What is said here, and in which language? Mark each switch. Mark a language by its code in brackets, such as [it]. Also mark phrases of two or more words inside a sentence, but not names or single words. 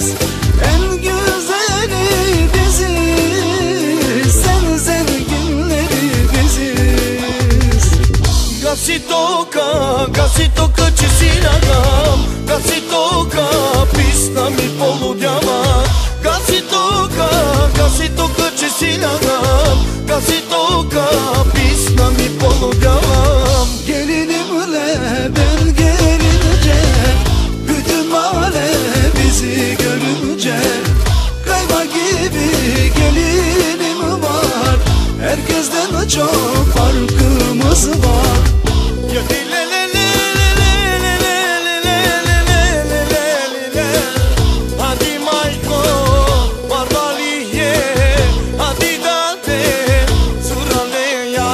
[tr] En güzeli biziz, sen zenginleri biziz. [bg] Гаси тока, че си лягам. Гаси тока, писна ми полудява. Гаси тока, че си лягам. Гаси тока, писна ми полудявам. [tr] Gelinimle ben gelince, bütün mahalle bizi görünce, kayba gibi gelinim var, herkesten çok farkımız var. Hadi Mayko, Barbaliye, hadi Dante, Suraleya.